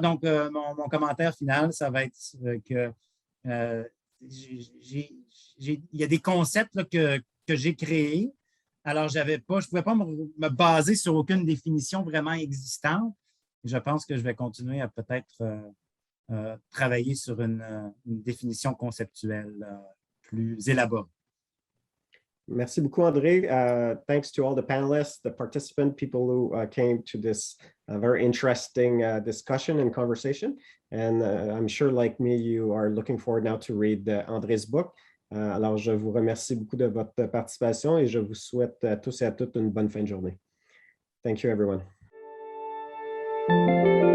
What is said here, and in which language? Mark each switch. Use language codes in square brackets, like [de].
[fr] Donc, mon commentaire final, ça va être que il y a des concepts là, que j'ai créés. Alors, je ne pouvais pas me baser sur aucune définition vraiment existante. Je pense que je vais continuer à peut-être travailler sur une définition conceptuelle plus élaborée. Merci beaucoup, André. [en] Thanks to all the panelists, the participants, people who came to this very interesting discussion and conversation. And I'm sure, like me, you are looking forward now to read André's book. [fr] Alors, je vous remercie beaucoup de votre participation et je vous souhaite à tous et à toutes une bonne fin de journée. [en] Thank you, everyone.